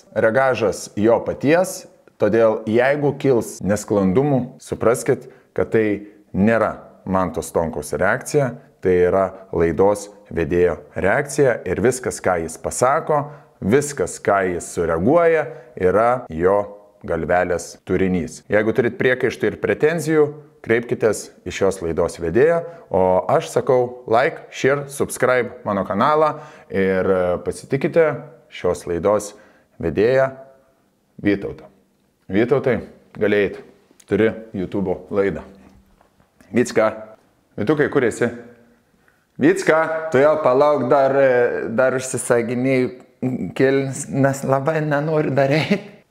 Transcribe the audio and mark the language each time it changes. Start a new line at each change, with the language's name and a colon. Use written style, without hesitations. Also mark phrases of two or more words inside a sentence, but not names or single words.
Lithuanian: Reagažas jo paties, todėl jeigu kils nesklandumų, supraskit, kad tai nėra Manto Stonkaus reakcija, tai yra laidos vedėjo reakcija ir viskas, ką jis pasako, viskas, ką jis sureaguoja, yra jo galvelės turinys. Jeigu turit priekaištų ir pretenzijų, kreipkitės į šios laidos vedėją, o aš sakau
English: like, share, subscribe
Lithuanian: mano kanalą ir pasitikite šios laidos vedėją Vytautą. Vytautai, galėjai, turi YouTube laidą. Vycka, Vytukai, kur esi? Vycka, tu jau palauk, dar užsisaginėjai kelnis, nes labai nenoriu daryti.